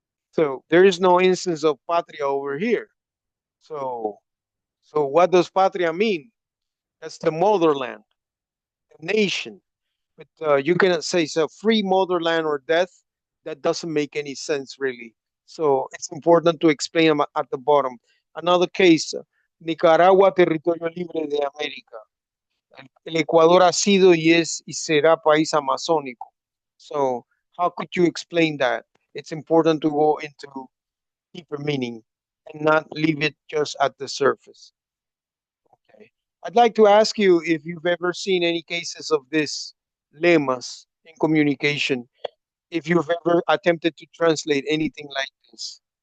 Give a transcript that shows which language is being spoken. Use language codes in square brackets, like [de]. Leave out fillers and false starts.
[en] So there is no instance of patria over here. So, so what does patria mean? That's the motherland, the nation. But you cannot say so free motherland or death. That doesn't make any sense really. So it's important to explain them at the bottom. [es] Another case, Nicaragua, territorio libre de América. El Ecuador ha sido y es y será país amazónico. [en] So how could you explain that? It's important to go into deeper meaning and not leave it just at the surface. Okay. I'd like to ask you if you've ever seen any cases of this lemmas in communication, if you've ever attempted to translate anything like this.